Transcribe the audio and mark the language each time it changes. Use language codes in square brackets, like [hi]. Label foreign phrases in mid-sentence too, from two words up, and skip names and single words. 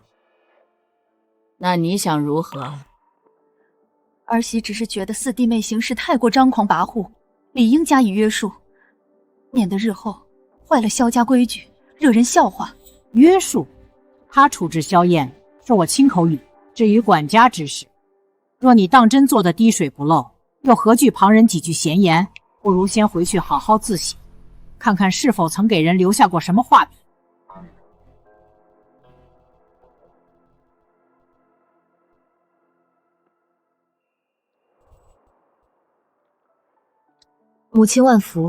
[zh] 那你想如何？儿媳只是觉得四弟妹行事太过张狂跋扈，理应加以约束，免得日后坏了萧家规矩，惹人笑话。约束？他處置萧燕是我親口語，至於管家之事，若你當真做得滴水不漏，又何懼旁人幾句閒言？不如先回去好好自省，看看是否曾給人留下過什麼畫筆。母親萬福。